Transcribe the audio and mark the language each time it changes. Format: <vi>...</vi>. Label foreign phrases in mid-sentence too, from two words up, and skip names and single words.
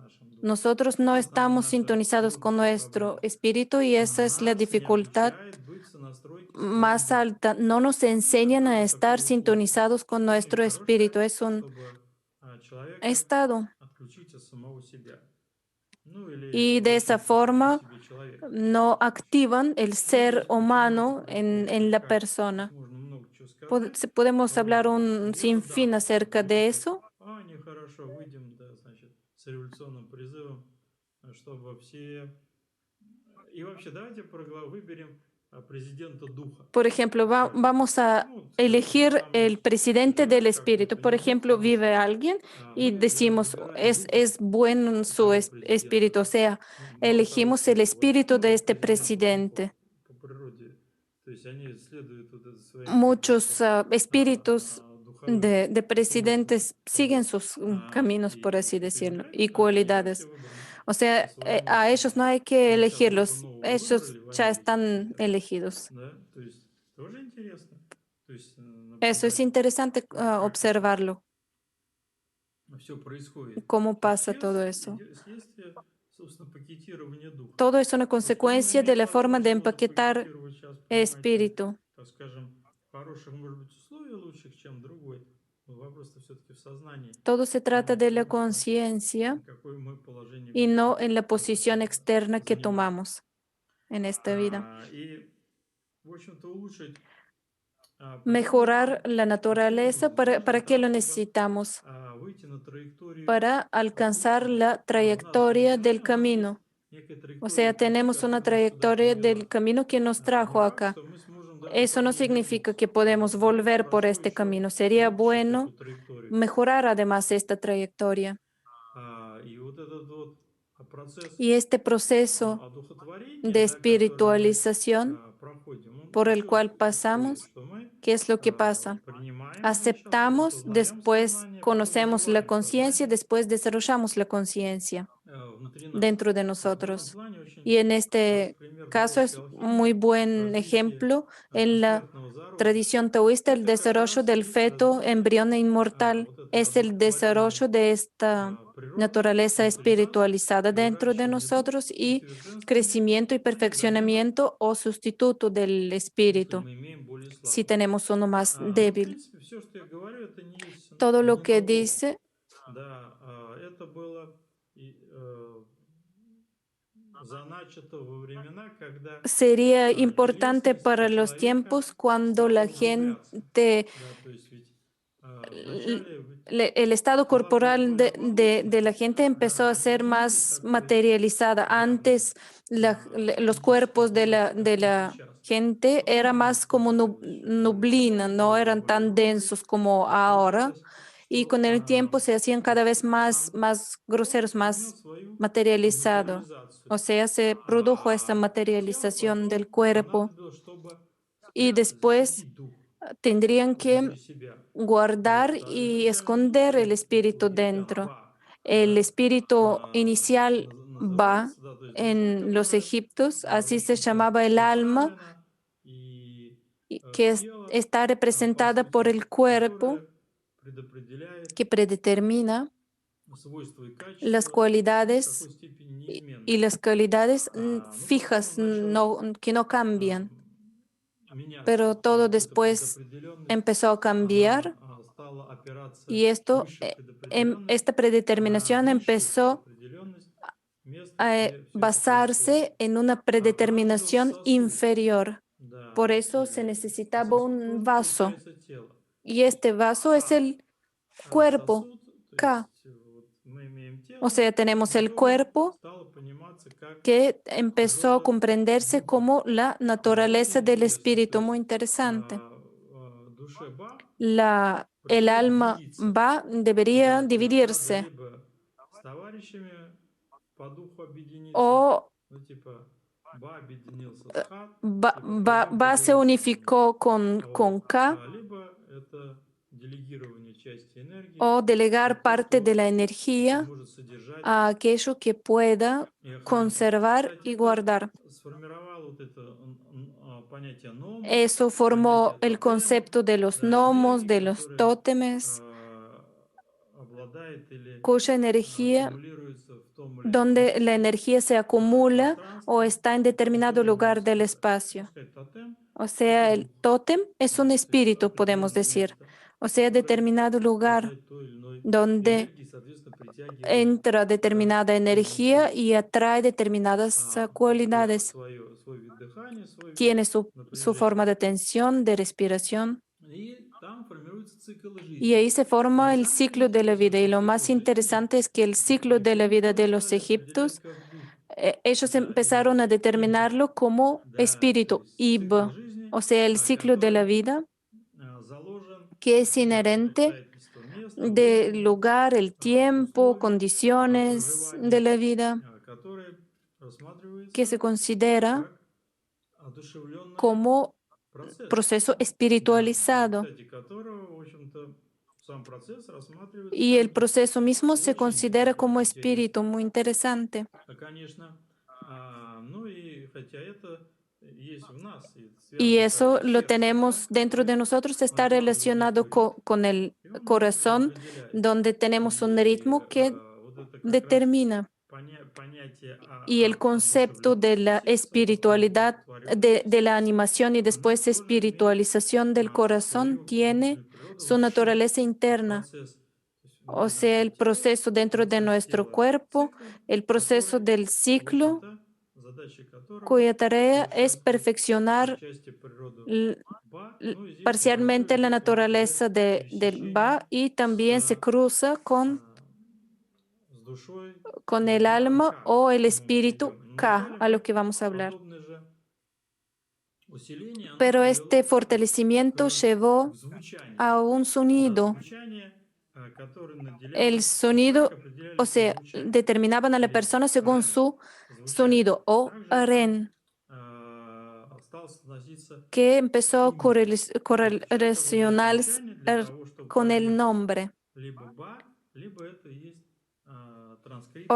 <ru>с нашим духом.</ru> <es>Nosotros no</es> <ru>Вот, наверное,</ru> <es>estamos</es> <ru>наша</ru> <es>sintonizados con</es> <ru>главная</ru> <es>nuestro</es> <ru>проблема.</ru> <es>espíritu y esa es la</es> <ru>Нас не</ru> <es>dificultad</es> <ru>обучает быть в сонастройке с своим</ru> <es>más</es> <ru>духом.</ru> <es>alta. No nos</es> <ru>Это</ru> <es>enseñan a</es> <ru>тоже</ru> <es>estar</es> <ru>такое свойство.</ru> <es>sintonizados con</es> <ru>Очень</ru> <es>nuestro espíritu.</es> <ru>хорошее,</ru> <es>Es un</es> <ru>чтобы человека</ru> <es>estado.</es> <ru>отключить от самого себя. Ну, или</ru> <es>y de esa</es> <ru>воплотить в</ru> <es>forma</es> <ru>себе человека.</ru> <es>no activan el</es> <ru>Ну,</ru> <es>ser</es> <ru>здесь почему это</ru> <es>humano</es> <ru>происходит?</ru> <es>en la</es> <ru>Как? Здесь</ru> <es>persona.</es> <ru>можно много чего сказать</ru> <es>Podemos</es> <ru>по</ru> <es>hablar</es> <ru>поводу.</ru> <es>un</es> <ru>Где-то</ru> <es>sinfín</es> <ru>да, вот</ru> <es>acerca de</es> <ru>где-то,</ru> <es>eso.</es> <ru>нехорошо, выйдем, да, значит, с революционным призывом, чтобы все. И вообще, давайте выберем президента духа,</ru> <es>Por ejemplo,</es> <ru>скажем.</ru> <es>vamos a</es> <ru>Ну, скажем, вот</ru> <es>elegir</es> <ru>там</ru> <es>el</es> <ru>есть</ru> <es>presidente del</es> <ru>живет</ru> <es>espíritu.</es> <ru>какой-то,</ru> <es>Por</es> <ru>не дух,</ru> <es>ejemplo,</es> <ru>а душа.</ru> <es>vive alguien y</es> <ru>Мы</ru> <es>decimos,</es> <ru>выбираем духа</ru> <es>es buen su</es> <ru>того президента.</ru> <es>espíritu. O sea,</es> <ru>Ну, мало того,</ru> <es>elegimos</es> <ru>что</ru> <es>el espíritu de</es> <ru>большинство</ru> <es>este</es> <ru>президентов, они</ru> <es>presidente.</es> <ru>по природе, то есть они следуют вот своим каким-то</ru> <es>Muchos espíritus</es> <ru>духовым</ru> <es>de</es> <ru>свойствам.</ru> <es>presidentes siguen</es> <ru>Вот.</ru> <es>sus caminos, por así</es> <ru>И</ru> <es>decirlo, y</es> <ru>понимаете, они и так все</ru> <es>cualidades.</es> <ru>выбраны</ru> <es>O</es> <ru>по</ru> <es>sea,</es> <ru>своему</ru> <es>a ellos no</es> <ru>сценарию.</ru> <es>hay que</es> <ru>Мы сейчас духа</ru> <es>elegirlos,</es> <ru>нового</ru> <es>ellos</es> <ru>выбрали в</ru> <es>ya</es> <ru>Америке,</ru> <es>están</es> <ru>например.</ru> <es>elegidos.</es> <ru>Да? То есть тоже интересно. То есть</ru> <es>Eso es</es> <ru>наблюдать,</ru> <es>interesante</es> <ru>как это</ru> <es>observarlo,</es> <ru>все происходит.</ru> <es>cómo</es> <ru>Это</ru> <es>pasa todo eso.</es> <ru>следствие, собственно, пакетирования духа.</ru> <es>Todo es una</es> <ru>Но вполне</ru> <es>consecuencia de</es> <ru>имеет</ru> <es>la forma de</es> <ru>возможность можно</ru> <es>empaquetar</es> <ru>пакетировать сейчас, понимаете,</ru> <es>espíritu.</es> <ru>так скажем, в хороших, может быть, условиях лучших, чем другой. Но вопрос-то все-таки в сознании,</ru> <es>Todo se trata</es> <ru>в</ru> <es>de la</es> <ru>том,</ru> <es>conciencia</es> <ru>какое мы положение</ru> <es>y no en la</es> <ru>в этом</ru> <es>posición externa que</es> <ru>занимаем.</ru> <es>tomamos en esta vida.</es> <ru>И, в общем-то, улучшить природу</ru> <es>Mejorar la</es> <ru>для чего</ru> <es>naturaleza,</es> <ru>нужно? Для</ru> <es>¿para qué</es> <ru>того,</ru> <es>lo</es> <ru>чтобы</ru> <es>necesitamos?</es> <ru>выйти на траекторию</ru> <es>Para alcanzar</es> <ru>пути.</ru> <es>la</es> <ru>Нас же не</ru> <es>trayectoria del</es> <ru>случайно, у нас есть</ru> <es>camino.</es> <ru>некая</ru> <es>O</es> <ru>траектория</ru> <es>sea,</es> <ru>пути,</ru> <es>tenemos una</es> <ru>которая нас сюда</ru> <es>trayectoria del</es> <ru>привела.</ru> <es>camino que nos</es> <ru>Не</ru> <es>trajo</es> <ru>факт,</ru> <es>acá.</es> <ru>что мы сможем даже по</ru> <es>Eso no</es> <ru>ней</ru> <es>significa</es> <ru>вернуться.</ru> <es>que podemos</es> <ru>Вот.</ru> <es>volver por</es> <ru>Хорошо</ru> <es>este</es> <ru>еще</ru> <es>camino. Sería</es> <ru>улучшить эту</ru> <es>bueno</es> <ru>траекторию.</ru> <es>mejorar además esta trayectoria.</es> <ru>И вот этот вот процесс</ru> <es>Y este proceso</es> <ru>одухотворения,</ru> <es>de</es> <ru>да, который мы</ru> <es>espiritualización</es> <ru>проходим, он</ru> <es>por el</es> <ru>еще</ru> <es>cual</es> <ru>ускорит,</ru> <es>pasamos,</es> <ru>что мы</ru> <es>¿qué es lo que pasa?</es> <ru>принимаем сначала,</ru> <es>Aceptamos,</es> <ru>осознаем</ru> <es>después</es> <ru>сознание, потом</ru> <es>conocemos la</es> <ru>развиваем</ru> <es>conciencia,</es> <ru>сознание</ru> <es>después desarrollamos la conciencia</es> <ru>внутри нас.</ru> <es>dentro de</es> <ru>То есть в этом</ru> <es>nosotros.</es> <ru>плане очень</ru> <es>Y en este</es> <ru>пример</ru> <es>caso</es> <ru>даосской</ru> <es>es muy</es> <ru>алхимии,</ru> <es>buen</es> <ru>развитие</ru> <es>ejemplo en la</es> <ru>бессмертного зародыша.</ru> <es>tradición taoísta, el</es> <ru>Это как</ru> <es>desarrollo</es> <ru>раз</ru> <es>del</es> <ru>и</ru> <es>feto</es> <ru>развитие</ru> <es>embrión inmortal</es> <ru>вот этой</ru> <es>es el</es> <ru>одухотворенной</ru> <es>desarrollo de esta</es> <ru>природы</ru> <es>naturaleza</es> <ru>внутри нас</ru> <es>espiritualizada</es> <ru>и</ru> <es>dentro de</es> <ru>выращивание душ</ru> <es>nosotros</es> <ru>и</ru> <es>y</es> <ru>совершенствование</ru> <es>crecimiento y</es> <ru>замену,</ru> <es>perfeccionamiento o sustituto del</es> <ru>если</ru> <es>espíritu,</es> <ru>мы имеем более</ru> <es>si</es> <ru>слабый.</ru> <es>tenemos uno más</es> <ru>Но, в</ru> <es>débil.</es> <ru>принципе, все, что я говорю, это не есть</ru> <es>Todo lo que</es> <ru>монолог.</ru> <es>dice</es> <ru>Да, это было заначато во времена, когда</ru> <es>sería importante para</es> <ru>естество</ru> <es>los</es> <ru>человека</ru> <es>tiempos cuando</es> <ru>стало</ru> <es>la</es> <ru>углубляться.</ru> <es>gente,</es> <ru>Да, то есть ведь вначале</ru> <es>el estado</es> <ru>была</ru> <es>corporal</es> <ru>более</ru> <es>de</es> <ru>оболочечная,</ru> <es>la gente empezó</es> <ru>да,</ru> <es>a ser</es> <ru>более,</ru> <es>más</es> <ru>так сказать,</ru> <es>materializada.</es> <ru>явная</ru> <es>Antes los</es> <ru>физическая</ru> <es>cuerpos</es> <ru>оболочка,</ru> <es>de</es> <ru>как мы</ru> <es>la</es> <ru>сейчас.</ru> <es>gente</es> <ru>Потом</ru> <es>era</es> <ru>они</ru> <es>más como nublina, no eran</es> <ru>более</ru> <es>tan</es> <ru>грубой,</ru> <es>densos como ahora.</es> <ru>получалось,</ru> <es>Y</es> <ru>что</ru> <es>con el tiempo se hacían cada vez más,</es> <ru>сам дух,</ru> <es>más</es> <ru>он</ru> <es>groseros,</es> <ru>имел</ru> <es>más</es> <ru>свою</ru> <es>materializado. O</es> <ru>материализацию.</ru> <es>sea, se produjo esta</es> <ru>Телу</ru> <es>materialización del</es> <ru>потом</ru> <es>cuerpo</es> <ru>понадобилось, чтобы</ru> <es>y</es> <ru>спрятать,</ru> <es>después</es> <ru>защитить дух</ru> <es>tendrían que</es> <ru>внутри себя.</ru> <es>guardar</es> <ru>Вот.</ru> <es>y esconder el</es> <ru>Изначальный</ru> <es>espíritu</es> <ru>египтян</ru> <es>dentro.</es> <ru>Ба,</ru> <es>El</es> <ru>да,</ru> <es>espíritu inicial va</es> <ru>назывался, да, то есть душа,</ru> <es>en los</es> <ru>которая,</ru> <es>egipcios,</es> <ru>в</ru> <es>así se</es> <ru>общем-то,</ru> <es>llamaba el alma,</es> <ru>направлена, и</ru> <es>y que</es> <ru>тело,</ru> <es>está</es> <ru>по</ru> <es>representada por</es> <ru>сути,</ru> <es>el cuerpo</es> <ru>которое предопределяет</ru> <es>que predetermina</es> <ru>свойства и</ru> <es>las</es> <ru>качества, ну, в какой</ru> <es>cualidades</es> <ru>степени</ru> <es>y</es> <ru>неизменные.</ru> <es>las cualidades</es> <ru>Ну, потом</ru> <es>fijas,</es> <ru>он начал</ru> <es>que no cambian,</es> <ru>меняться,</ru> <es>pero todo</es> <ru>вот эта</ru> <es>después</es> <ru>предопределенность,</ru> <es>empezó a cambiar</es> <ru>она стала опираться</ru> <es>y esto,</es> <ru>высшая предопределенность</ru> <es>esta</es> <ru>на</ru> <es>predeterminación</es> <ru>низшую</ru> <es>empezó</es> <ru>предопределенность, место,</ru> <es>a</es> <ru>где все это происходит.</ru> <es>basarse en una</es> <ru>Понадобился</ru> <es>predeterminación</es> <ru>сосуд,</ru> <es>inferior. Por</es> <ru>да,</ru> <es>eso se</es> <ru>или</ru> <es>necesitaba</es> <ru>сосуд</ru> <es>un</es> <ru>тоже</ru> <es>vaso.</es> <ru>получается тело.</ru> <es>Y este vaso es</es> <ru>Ка,</ru> <es>el cuerpo,</es> <ru>сосуд, то</ru> <es>K.</es> <ru>есть вот мы имеем</ru> <es>O</es> <ru>тело,</ru> <es>sea, tenemos el</es> <ru>которое</ru> <es>cuerpo</es> <ru>стало пониматься как</ru> <es>que empezó a</es> <ru>природа</ru> <es>comprenderse</es> <ru>духа.</ru> <es>como la</es> <ru>Да, очень</ru> <es>naturaleza del</es> <ru>интересно. То</ru> <es>espíritu,</es> <ru>есть</ru> <es>muy interesante.</es> <ru>душе Ба</ru> <es>El</es> <ru>пришлось</ru> <es>alma</es> <ru>делиться,</ru> <es>va, debería</es> <ru>да, то есть надо</ru> <es>dividirse</es> <ru>либо с товарищами по духу объединиться,</ru> <es>o</es> <ru>ну типа Ба объединился с Ха, и вот пойдем</ru> <es>Va se</es> <ru>поделимся этим.</ru> <es>unificó con</es> <ru>Вот.</ru> <es>K</es> <ru>Либо это делегирование части энергии</ru> <es>o</es> <ru>на</ru> <es>delegar</es> <ru>то,</ru> <es>parte de</es> <ru>что</ru> <es>la energía</es> <ru>может содержать</ru> <es>a aquello que pueda</es> <ru>и охранять.</ru> <es>conservar</es> <ru>Кстати,</ru> <es>y</es> <ru>это</ru> <es>guardar.</es> <ru>сформировало вот это понятие номов,</ru> <es>Eso</es> <ru>понятие</ru> <es>formó el</es> <ru>тотемов,</ru> <es>concepto de los</es> <ru>да,</ru> <es>gnomos,</es> <ru>энергии,</ru> <es>de los</es> <ru>которая</ru> <es>tótemes,</es> <ru>обладает или</ru> <es>cuya energía,</es> <ru>аккумулируется в том или ином</ru> <es>donde la</es> <ru>месте,</ru> <es>energía se acumula o</es> <ru>пространстве,</ru> <es>está en determinado</es> <ru>который</ru> <es>lugar</es> <ru>носит</ru> <es>del</es> <ru>это. Можно</ru> <es>espacio.</es> <ru>сказать, тотем–</ru> <es>O</es> <ru>это</ru> <es>sea, el</es> <ru>дух.</ru> <es>tótem es un</es> <ru>То есть</ru> <es>espíritu, podemos</es> <ru>определенное</ru> <es>decir.</es> <ru>место.</ru> <es>o sea, determinado lugar</es> <ru>обладать той или иной</ru> <es>donde</es> <ru>энергией, соответственно, притягивает</ru> <es>entra determinada</es> <ru>ту или иную</ru> <es>energía</es> <ru>силу.</ru> <es>y atrae determinadas cualidades.</es> <ru>Свой вид дыхания, свой вид</ru> <es>Tiene su forma</es> <ru>напряжения.</ru> <es>de tensión, de respiración,</es> <ru>И там формируется цикл</ru> <es>y</es> <ru>жизни.</ru> <es>ahí se</es> <ru>И</ru> <es>forma el</es> <ru>самое</ru> <es>ciclo de la</es> <ru>интересное,</ru> <es>vida. Y</es> <ru>что</ru> <es>lo</es> <ru>цикл</ru> <es>más</es> <ru>жизни</ru> <es>interesante es que el ciclo de la vida</es> <ru>египтяне</ru> <es>de</es> <ru>тоже</ru> <es>los</es> <ru>стали определять</ru> <es>egipcios,</es> <ru>как дух,</ru> <es>ellos</es> <ru>да, или</ru> <es>empezaron a</es> <ru>иб,</ru> <es>determinarlo como</es> <ru>да, то</ru> <es>espíritu,</es> <ru>есть цикл</ru> <es>ib,</es> <ru>жизни,</ru> <es>o sea, el ciclo de la</es> <ru>который</ru> <es>vida</es> <ru>заложен</ru> <es>que es inherente</es> <ru>обстоятельства места,</ru> <es>del</es> <ru>времени,</ru> <es>lugar, el tiempo,</es> <ru>условий</ru> <es>condiciones de</es> <ru>проживания,</ru> <es>la vida,</es> <ru>который</ru> <es>que se</es> <ru>рассматривается</ru> <es>considera</es> <ru>как одушевленный</ru> <es>como</es> <ru>процесс,</ru> <es>proceso</es> <ru>да,</ru> <es>espiritualizado.</es> <ru>кстати, которого, в общем-то, сам процесс рассматривается</ru> <es>Y</es> <ru>как</ru> <es>el</es> <ru>дух.</ru> <es>proceso mismo se</es> <ru>Очень</ru> <es>considera</es> <ru>такой</ru> <es>como espíritu,</es> <ru>интересный,</ru> <es>muy interesante.</es> <ru>конечно. Ну и хотя это есть в нас, и это</ru> <es>Y</es> <ru>связано</ru> <es>eso</es> <ru>также с</ru> <es>lo</es> <ru>сердцем,</ru> <es>tenemos</es> <ru>да,</ru> <es>dentro</es> <ru>которое</ru> <es>de nosotros, está</es> <ru>накладывает</ru> <es>relacionado</es> <ru>некий ритм,</ru> <es>con el</es> <ru>и он</ru> <es>corazón,</es> <ru>определяет.</ru> <es>donde tenemos un</es> <ru>И</ru> <es>ritmo que</es> <ru>вот это как раз</ru> <es>determina.</es> <ru>понятие</ru> <es>Y el</es> <ru>о</ru> <es>concepto de</es> <ru>одушевленности</ru> <es>la</es> <ru>сердца, потом</ru> <es>espiritualidad,</es> <ru>одухотворенности</ru> <es>de la</es> <ru>сердца,</ru> <es>animación y</es> <ru>оно</ru> <es>después</es> <ru>тоже имеет</ru> <es>espiritualización del corazón,</es> <ru>свою</ru> <es>tiene</es> <ru>внутреннюю природу,</ru> <es>su</es> <ru>вообще</ru> <es>naturaleza interna.</es> <ru>процесс, то есть</ru> <es>O</es> <ru>внутри</ru> <es>sea,</es> <ru>нашего</ru> <es>el</es> <ru>тела,</ru> <es>proceso dentro de</es> <ru>процесс</ru> <es>nuestro</es> <ru>тела</ru> <es>cuerpo,</es> <ru>цикла,</ru> <es>el proceso</es> <ru>который,</ru> <es>del</es> <ru>в</ru> <es>ciclo,</es> <ru>общем-то, задача которого</ru> <es>cuya tarea es</es> <ru>совершенствовать</ru> <es>perfeccionar</es> <ru>отчасти природу</ru> <es>l-</es> <ru>Ба, ну и здесь небольшой</ru> <es>parcialmente la</es> <ru>здесь может играть</ru> <es>naturaleza del</es> <ru>пересечение</ru> <es>Ba y</es> <ru>с,</ru> <es>también se cruza</es> <ru>а, с душой</ru> <es>con</es> <ru>или</ru> <es>el</es> <ru>духом</ru> <es>alma</es> <ru>Ка,</ru> <es>o</es> <ru>к</ru> <es>el</es> <ru>чему мы</ru> <es>espíritu</es> <ru>придем. Но</ru> <es>Ka, a lo</es> <ru>вдалее</ru> <es>que vamos a hablar.</es> <ru>подобное же усиление, оно</ru> <es>Pero este</es> <ru>привело</ru> <es>fortalecimiento</es> <ru>к</ru> <es>llevó</es> <ru>звучанию.</ru> <es>a un sonido.</es> <ru>Звучание, которое</ru> <es>El</es> <ru>наделяло, и так</ru> <es>sonido, o</es> <ru>определялись и</ru> <es>sea,</es> <ru>звучание.</ru> <es>determinaban a la</es> <ru>Или</ru> <es>persona según</es> <ru>рем,</ru> <es>su</es> <ru>звучание.</ru> <es>sonido o</es> <ru>Также это</ru> <es>ren,</es> <ru>стало становиться</ru> <es>que</es> <ru>с</ru> <es>empezó a</es> <ru>именем. То есть человек обладает</ru> <es>correlacionarse</es> <ru>звучанием для того, чтобы</ru> <es>con el</es> <ru>проявить</ru> <es>nombre.</es> <ru>либо ба, либо это есть</ru> <es>O</es>